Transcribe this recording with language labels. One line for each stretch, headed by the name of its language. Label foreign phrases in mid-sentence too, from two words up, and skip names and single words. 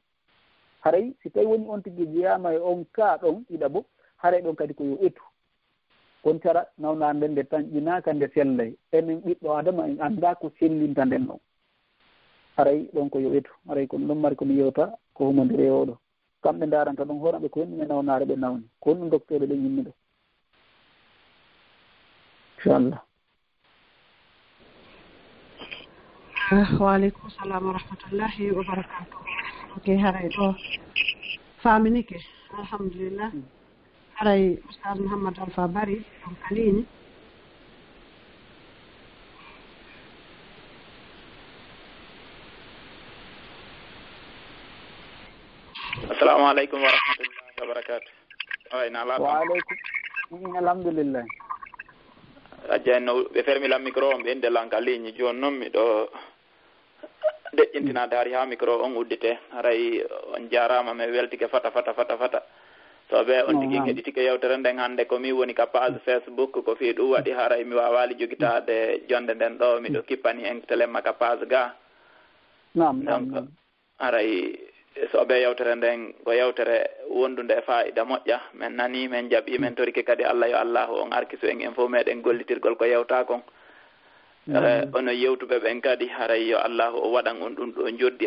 Fula: haray si tawi woni on tigui jeyama e on ka ɗon ɗiɗaɓo haray ɗon kadi ko yo etu kon cara nawna nden nde tañƴinaka nde sellay enen ɓiɗɗo adama en anda ko sellinta nden ɗon haray ɗon ko yo etu haray kono ɗon mari komi yewta ko humodiri e oɗo kamɓe daranta ɗon horaɓe ko henɗum e nawnare ɓe nawni ko honɗum docteur ɓe ñimmi ɗo inchallah
Arabic: وعليكم السلام ورحمة الله وبركاته
Fula: ok haray ɗo faminike alhamdulillah haray Ustaz Muhammad Alpha Bari on kalini
Arabic: السلام عليكم ورحمة الله وبركاته وعليكم الحمد لله
Fula: ajano be fermi
French: la micro
Fula: on be ndelan kalini jon non mi do deƴƴintina daari ha micro on uddite haray on jarama me weltike fata so be on tigi keɗitike yewtere nden hande ko mi woni ka page Facebook ko fi ɗum waɗi haray mi wawali jogitade jonde nden ɗo miɗo kippani en telemma ka page ga donc haray so be yewtere nden ko yewtere wondude fa'ida moƴƴa men nani men jaɓi men torike kadi Allah yo Allahu on arkisu en fo meɗen gollitirgol ko yewta kon ono yewtuɓe ɓen kadi haray yo Allahu o waɗan on ɗum ɗo joddi